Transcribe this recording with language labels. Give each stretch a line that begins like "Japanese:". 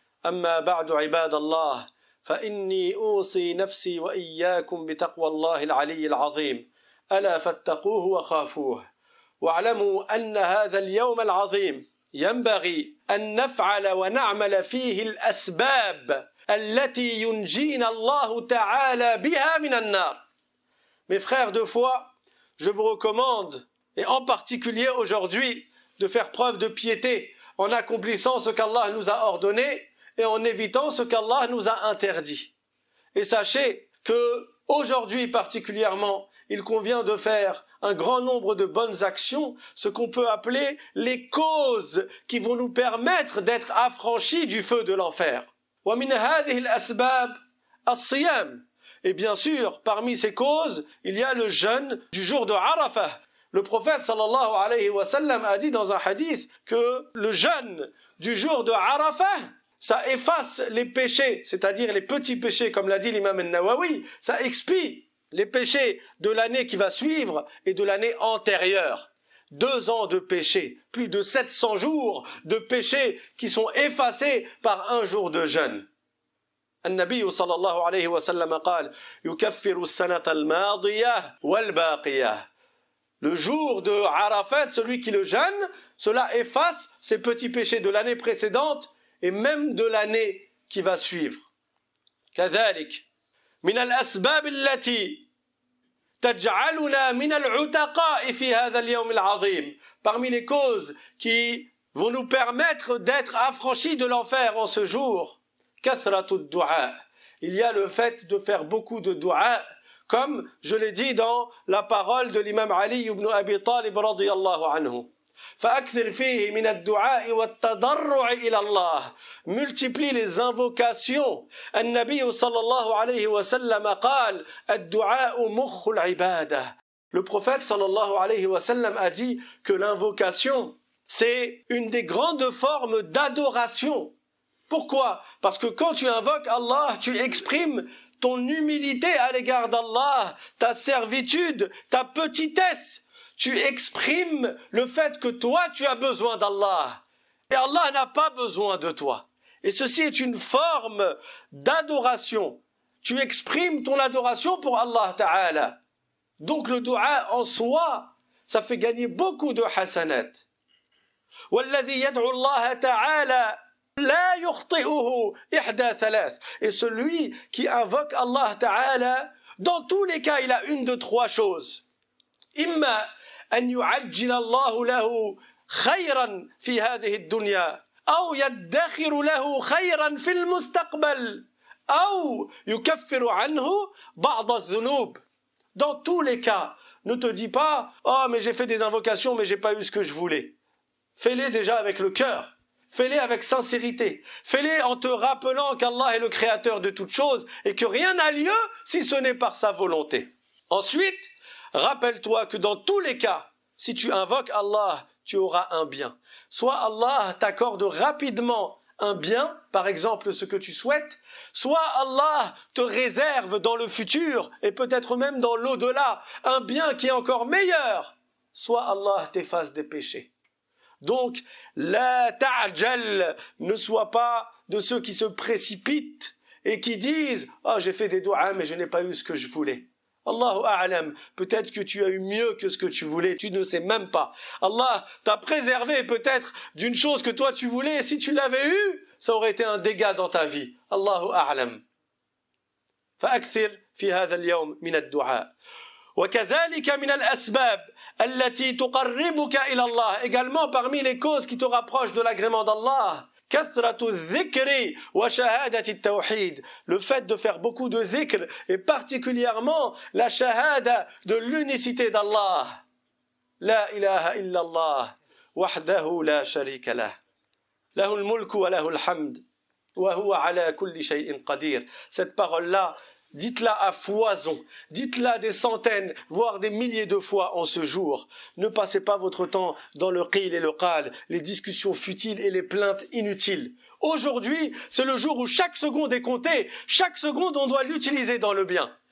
Arabic: أما بعد عباد الله فإني أوصي نفسي وإياكم بتقوى الله العلي العظيم ألا فاتقوه وخافوه واعلموا أن هذا اليوم العظيم ينبغي أن نفعل ونعمل فيه الأسباب التي ينجينا الله تعالى بها من النار.
French: Mes frères de foi, je vous recommande, et en particulier aujourd'hui, de faire preuve de piété en accomplissant ce qu'Allah nous a ordonné et en évitant ce qu'Allah nous a interdit. Et sachez que aujourd'hui particulièrement, il convient de faire un grand nombre de bonnes actions, ce qu'on peut appeler les causes qui vont nous permettre d'être affranchis du feu de l'enfer.
Arabic: وَمِنْ هَذِهِ الْأَسْبَابِ الصِّيَامِ.
French: Et bien sûr, parmi ces causes, il y a le jeûne du jour de Arafah. Le prophète sallallahu alayhi wa sallam a dit dans un hadith que le jeûne du jour de Arafah, ça efface les péchés, c'est-à-dire les petits péchés, comme l'a dit l'imam al-Nawawi, ça expie les péchés de l'année qui va suivre et de l'année antérieure. 2 ans de péché, plus de 700 jours de péchés qui sont effacés par un jour de jeûne.
Arabic: النبي صلى الله عليه وسلم قال يكفر السنة الماضية والباقية.
French: Le jour de Arafat, celui qui le jeûne, cela efface ses petits péchés de l'année précédente et même de l'année qui va suivre.
Arabic: كذلك من الأسباب التي تجعلنا من العتقاء في هذا اليوم العظيم.
French: Parmi les causes qui vont nous permettre d'être affranchis de l'enfer en ce jour,
Arabic: كثرة الدعاء.
French: Il y a le fait de faire beaucoup de dua, comme je l'ai dit dans la parole de l'imam Ali ibn Abi Talib radiyallahu anhu.
Arabic: فأكثر فيه من الدعاء والتضرع إلى الله.
French: Multiplie les invocations.
Arabic: النبي صلى الله عليه وسلم قال الدعاء مخ العبادة.
French: Le prophète sallallahu alayhi wa sallam a dit que l'invocation, c'est une des grandes formes d'adoration. Pourquoi? Parce que quand tu invoques Allah, tu exprimes ton humilité à l'égard d'Allah, ta servitude, ta petitesse. Tu exprimes le fait que toi, tu as besoin d'Allah. Et Allah n'a pas besoin de toi. Et ceci est une forme d'adoration. Tu exprimes ton adoration pour Allah Ta'ala. Donc le dua en soi, ça fait gagner beaucoup de hasanat.
Arabic: وَالَّذِي يَدْعُ اللَّهَ تَعَالَى لَا يُخْطِئُهُ إِحْدَى ثَلَاث.
French: Et celui qui invoque Allah Ta'ala, dans tous les cas, il a une de 3 choses.
Arabic: إِمَّا أن يعجل الله له خيرا في هذه الدنيا أو يدخر له خيرا في المستقبل أو يكفر عنه بعض الذنوب.
French: Dans tous les cas, ne te dis pas « Oh, mais j'ai fait des invocations, mais j'ai pas eu ce que je voulais. » Fais-les déjà avec le cœur. Fais-les avec sincérité. Fais-les en te rappelant qu'Allah est le créateur de toutes choses et que rien n'a lieu si ce n'est par sa volonté. Ensuite, rappelle-toi que dans tous les cas, si tu invoques Allah, tu auras un bien. Soit Allah t'accorde rapidement un bien, par exemple ce que tu souhaites, soit Allah te réserve dans le futur et peut-être même dans l'au-delà un bien qui est encore meilleur, soit Allah t'efface des péchés. Donc,
Arabic: la ta'jal,
French: ne sois pas de ceux qui se précipitent et qui disent « Ah, j'ai fait des doigts mais je n'ai pas eu ce que je voulais ».
Arabic: Allahu a'lam,
French: peut-être que tu as eu mieux que ce que tu voulais, tu ne sais même pas. Allah t'a préservé peut-être d'une chose que toi tu voulais, et si tu l'avais eu, ça aurait été un dégât dans ta vie.
Arabic: Allahu a'lam. فأكثر في هذا اليوم من الدعاء. وكذلك من الأسباب التي تقربك إلى الله.
French: Également parmi les causes qui te rapprochent de l'agrément d'Allah.
Arabic: كثرة الذكر وشهادة التوحيد.
French: Le fait de faire beaucoup de dhikr et particulièrement la shahada de l'unicité d'Allah.
Arabic: لا إله إلا الله وحده لا شريك له. له الملك وله الحمد وهو على كل شيء قدير.
French: Cette parole-là, dites-la à foison, dites-la des centaines, voire des milliers de fois en ce jour. Ne passez pas votre temps dans le qil et le qal, les discussions futiles et les plaintes inutiles. Aujourd'hui, c'est le jour où chaque seconde est comptée, chaque seconde on doit l'utiliser dans le bien.